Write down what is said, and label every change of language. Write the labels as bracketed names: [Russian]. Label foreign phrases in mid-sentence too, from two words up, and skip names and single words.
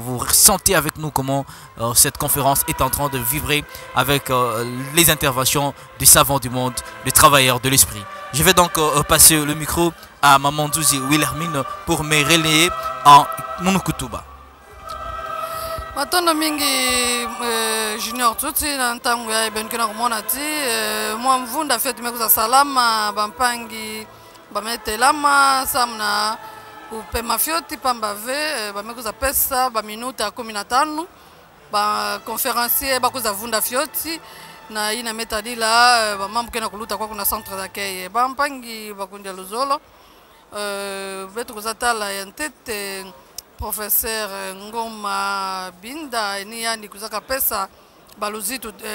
[French] Vous ressentez avec nous comment cette conférence est en train de vibrer avec les interventions des savants du monde, des travailleurs de l'esprit. Je vais donc passer le micro à Maman Douzi Wilhelmine pour me relayer en Monukutuba. [Kituba (Congo)] Matondo mingi junior tuti na ntangu ya ibenkena kumona ti mwa mvunda fetu mekuza salama bampangi bametelama samna upe mafioti pambave bamekuza pesa ba minuta ya 15 ba conférencier bakuza vunda fioti na ina metadila bamambu kena kuluta kwa kuna [French] centre d'accueil [Kituba (Congo)] bampangi bakundia luzolo betu kuzatala ya ntete professeur Ngoma Binda ni yani kuzaka pesa baluzitu